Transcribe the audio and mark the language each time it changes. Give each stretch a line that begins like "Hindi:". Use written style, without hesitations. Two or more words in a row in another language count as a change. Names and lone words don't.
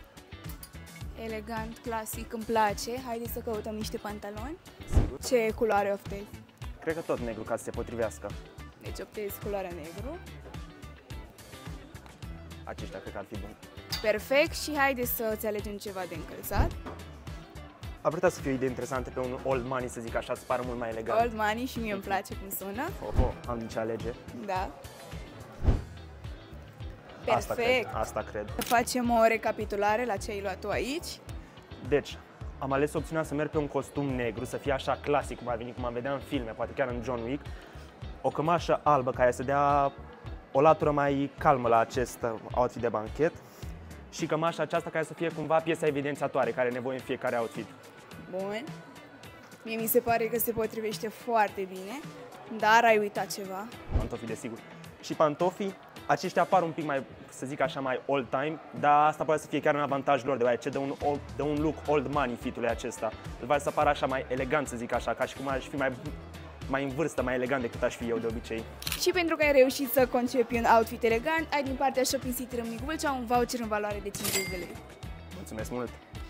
Romanian: Elegant, clasic, îmi place. Haideți să căutăm niște pantaloni. Sigur. Ce culoare optezi? Cred că tot negru ca să se potrivească. Deci optezi culoarea negru. Aceștia cred că ar fi bun. Perfect, și haideți să îți alegem ceva de încălțat. Ar putea să fie o idee interesantă pe un
English: old money,
Romanian: să zic așa, să pară mult mai elegant.
English: Old money,
Romanian: și mie îmi place cum sună. Oho, am din ce alege. Da. Asta Perfect. cred. Asta cred. Facem o recapitulare la ce ai luat tu aici. Deci, am ales opțiunea să merg pe un costum negru, să fie așa clasic, cum ar veni, cum am vedea în filme, poate chiar în John Wick. O cămașă albă care să dea o latură mai calmă la acest outfit de banchet. Și cămașa aceasta care să fie cumva piesa evidențiatoare, care are nevoie în fiecare outfit. Bun. Mie mi se pare că se potrivește foarte bine, dar ai uitat ceva. Pantofii, desigur. Și pantofii, aceștia apar un pic mai, să zic așa, mai
English: old time,
Romanian: dar asta poate să fie chiar un avantaj lor, deoarece de un
English: look old money
Romanian: fitului acesta. Îl face să apară așa mai elegant, să zic așa, ca și cum aș fi mai în vârstă, mai elegant decât aș fi eu de obicei. Și pentru că ai reușit să concepi un outfit elegant, ai din partea Shopping City Râmnicu Vâlcea un voucher în valoare de 50 de lei. Mulțumesc mult!